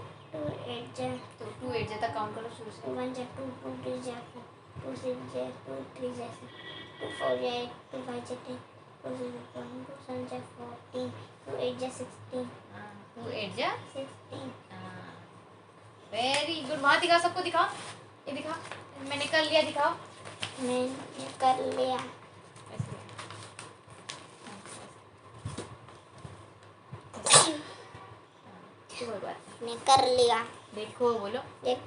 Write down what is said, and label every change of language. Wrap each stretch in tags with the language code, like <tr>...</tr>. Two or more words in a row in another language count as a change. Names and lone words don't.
<hi>2 8 जा तो 2 8 जा तक काउंट करो शुरू से. 2 1 जा 2 2 3 जा 4 2 6 जा 2 3 जा 2 4 जा 8 2 5 जा 10 2 6 जा 12 2 7 जा 14 2 8 जा 16 2 8 जा 16</hi> <en>Very good.</en> <hi>वहाँ दिखा, सबको दिखा, ये दिखा, मैंने कर लिया, दिखाओ। मैंने कर लिया। ऐसे। कोई बात मैं कर लिया। नहीं। देखो, बोलो। देखो</hi>